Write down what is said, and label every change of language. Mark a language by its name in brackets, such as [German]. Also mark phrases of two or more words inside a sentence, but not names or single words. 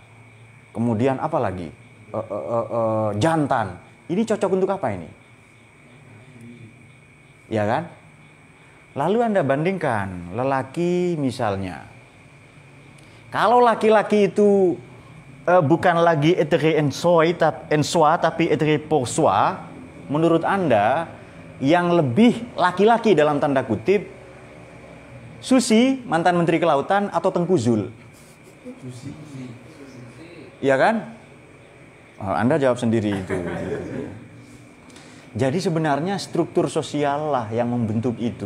[Indonesian] Kemudian apa lagi? Jantan. Ini cocok untuk apa ini? Ya kan? Lalu Anda bandingkan lelaki misalnya. Kalau laki-laki itu bukan lagi [French] être en soi [Indonesian] tapi [French] être pour soi, [Indonesian] menurut Anda yang lebih laki-laki dalam tanda kutip Susi, mantan Menteri Kelautan atau Tengku Zul? Iya kan? Oh, Anda jawab sendiri itu. Jadi sebenarnya struktur sosial lah yang membentuk itu.